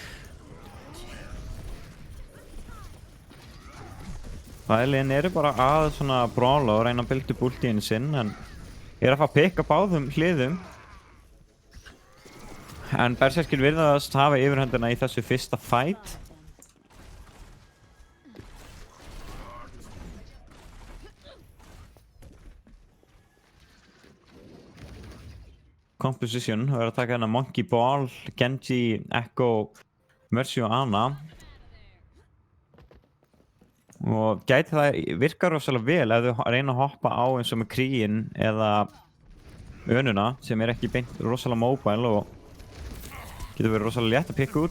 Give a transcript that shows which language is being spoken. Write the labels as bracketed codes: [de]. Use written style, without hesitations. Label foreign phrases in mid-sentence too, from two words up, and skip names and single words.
[is] Liðin eru bara að svona brawla og reyna að builda upp ultíinn sinn en að fá pikk á báðum hliðum. En berserkir virðast hafa yfirhöndina í þessu fyrsta fight. Composition, við erum að taka hérna Monkey Ball, Genji, Echo, Mercy og Ana. Og gæti það virkar rosalega vel ef þau reyna að hoppa á eins og með Kríin eða Önuna sem er ekki beint rosalega mobile og getur verið rosalega létt að pikka út.